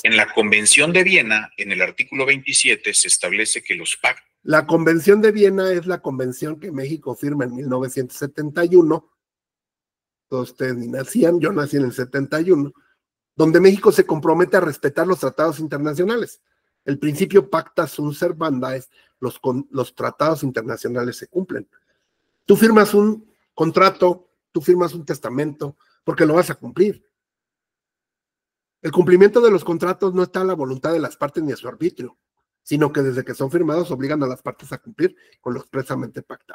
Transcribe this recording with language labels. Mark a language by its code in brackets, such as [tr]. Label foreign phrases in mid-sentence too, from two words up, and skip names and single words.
[es] En la Convención de Viena, en el artículo 27, se establece que los pactos. La Convención de Viena es la convención que México firma en 1971. Todos ustedes ni nacían, yo nací en el 71, donde México se compromete a respetar los tratados internacionales. El principio [la] pacta sunt servanda [es] es los tratados internacionales se cumplen. Tú firmas un contrato, tú firmas un testamento, porque lo vas a cumplir. El cumplimiento de los contratos no está a la voluntad de las partes ni a su arbitrio, sino que desde que son firmados obligan a las partes a cumplir con lo expresamente pactado.